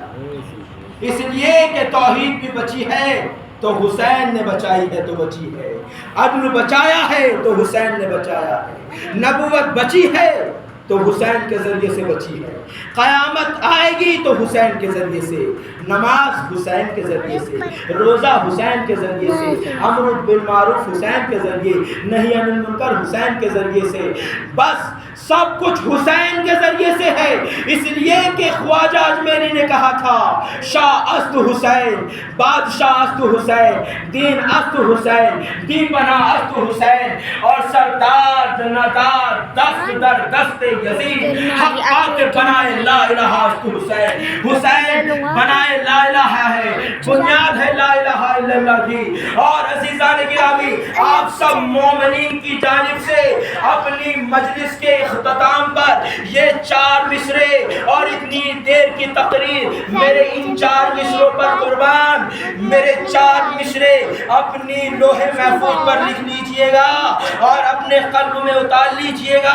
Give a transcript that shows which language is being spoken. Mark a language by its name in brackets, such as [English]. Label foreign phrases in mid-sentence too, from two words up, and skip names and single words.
[Urdu] اس لیے کہ توحید بھی بچی ہے تو حسین نے بچائی ہے تو بچی ہے، عدل بچایا ہے تو حسین نے بچایا ہے، نبوت بچی ہے تو حسین کے ذریعے سے بچی ہے، قیامت آئے گی تو حسین کے ذریعے سے، نماز حسین کے ذریعے سے، روزہ حسین کے ذریعے سے، [Arabic] امر بالمعروف [Urdu] حسین کے ذریعے، [Arabic] نہی عن المنکر [Urdu] حسین کے ذریعے سے، بس سب کچھ حسین کے ذریعے سے ہے۔ اس لیے کہ خواجہ اجمیری نے کہا تھا [Persian] شاہ است حسین، بادشاہ است حسین، دین است حسین، دین بنا است حسین، اور سردار ندار دست در دست یزید، حق آتے بنائے لا الہ است حسین۔ [Urdu] حسین بنائے [Arabic] لا الہ [Urdu] ہے، بنیاد ہے [Arabic] لا الہ الا اللہ [Urdu] کی۔ اور عزیزان گرامی، آپ سب مومنین کی جانب سے اپنی مجلس کے اختتام پر یہ 4 مصرے اور اتنی دیر کی تقریر میرے ان 4 مصروں پر قربان، میرے 4 مصرے اپنی لوح محفوظ پر لکھ لیجئے گا اور اپنے قلب میں اتار لیجئے گا۔